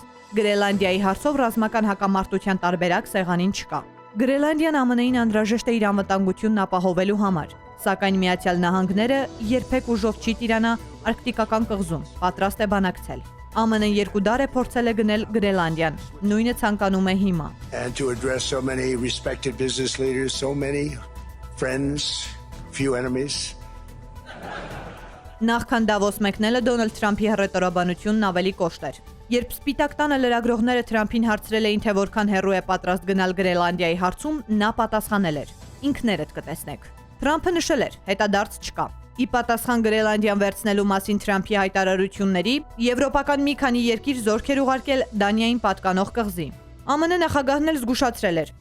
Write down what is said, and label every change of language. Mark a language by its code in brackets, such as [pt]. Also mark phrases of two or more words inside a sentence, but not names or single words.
[hy] Գրելանդիայի հարցով ռազմական հակամարտության տարբերակ սեղանին չկա։ Գրելանդիան ԱՄՆ-ին անհրաժեշտ է իր անվտանգությունն ապահովելու համար, սակայն Միացյալ Նահանգները երբեք ուժով չի տիրանա արկտիկական կղզում, պատրաստ է բանակցել։ ԱՄՆ-ն 2 դար է փորձել է գնել Գրելանդիան, նույնը ցանկանում է հիմա։ [en] And to address so many respected business leaders, so many friends, few enemies. [hy] Նախքան Դավոս մեկնելը Դոնալդ Թրամփի հռետորաբանությունն ավելի կոշտ էր։ Երբ Սպիտակ տանը լրագրողները Թրամփին հարցրել էին, թե որքան հեռու է պատրաստ գնալ Գրելանդիայի հարցում, նա պատասխանել էր. ինքներդ կտեսնեք։ Թրամփը նշել էր, հետադարձ չկա։ Ի պատասխան Գրելանդիան վերցնելու մասին Թրամփի հայտարարությունների, եվրոպական մի քանի երկիր զորքեր ուղարկել Դանիային պատկանող կղզի։ ԱՄՆ նախագահն էլ զգուշացրել էր.